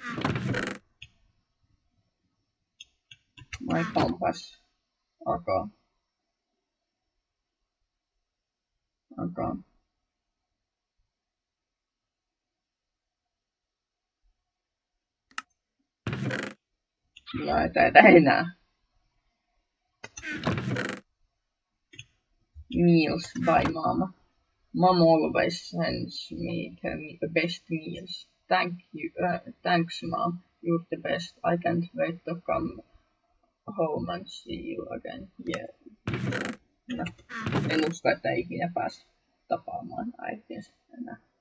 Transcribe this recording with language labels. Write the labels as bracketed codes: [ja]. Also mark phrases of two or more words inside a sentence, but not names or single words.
[en] My compass. [fi] Okay. No ei enää. [en] Meals by mama. Mom always sends me the best meals. Thanks mom. You're the best. I can't wait to come home and see you again. Yeah. [fi] No, en usko, että ikinä pääs tapaamaan äitinsä enää.